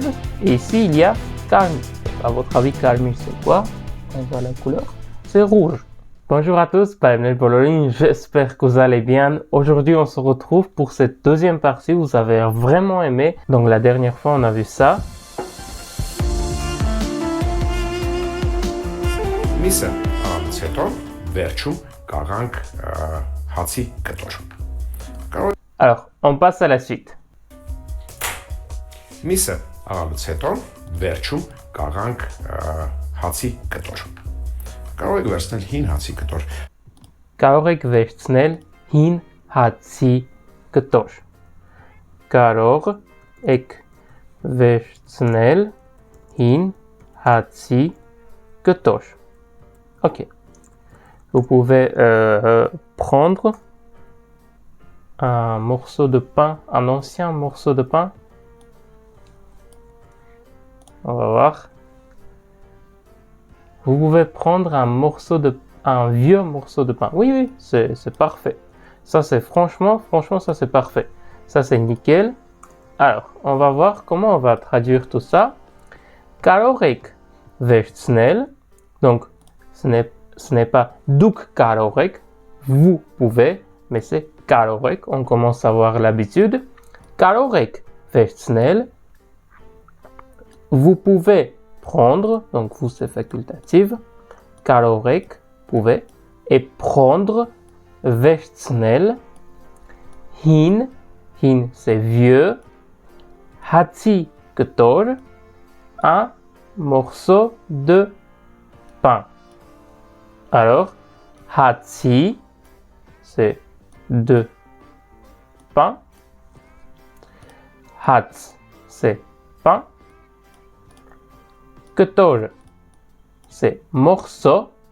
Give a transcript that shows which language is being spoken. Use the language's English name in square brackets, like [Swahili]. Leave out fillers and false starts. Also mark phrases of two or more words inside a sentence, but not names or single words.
[French] Et ici, il y a karmi. À votre avis, karmi, c'est quoi? On voit la couleur. C'est rouge. Bonjour à tous, bienvenue dans Bologne, j'espère que vous allez bien. Aujourd'hui, on se retrouve pour cette deuxième partie. Vous avez vraiment aimé. Donc, la dernière fois, on a vu ça. [Armenian] Միսը առանց հետո վերջում կաղանք հացի կտոր։ [French] Alors, on passe à la suite. [Armenian] Միսը առանց հետո վերջում կաղանք հացի կտոր։ Կարող եք վերցնել հին հացի կտոր։ Կարող եք վերցնել հին հացի կտոր։ Կարող եք վերցնել հին հացի կտոր. [French] Ok. Vous pouvez prendre un morceau de pain, un ancien morceau de pain. On va voir. Vous pouvez prendre un vieux morceau de pain. Oui, c'est parfait. Ça, c'est franchement, ça, c'est parfait. Ça, c'est nickel. Alors, on va voir comment on va traduire tout ça. [Armenian] Կարող եք վերցնել. [French] Donc, ce n'est pas [Armenian] դուք կարող եք, [French] vous pouvez, mais c'est [Armenian] կարող եք. [French] On commence à avoir l'habitude. [Armenian] Կարող եք վերցնել. [French] Vous pouvez prendre, donc vous c'est facultatif. [Armenian] Կարող եք, [French] pouvez, et prendre, [Armenian] վերցնել. [French] Հին c'est vieux. [Armenian] Հացի կտոր, [French] un morceau de pain. Alors, hati, c'est de pain. Hats, c'est pain. Ketor, c'est morceau.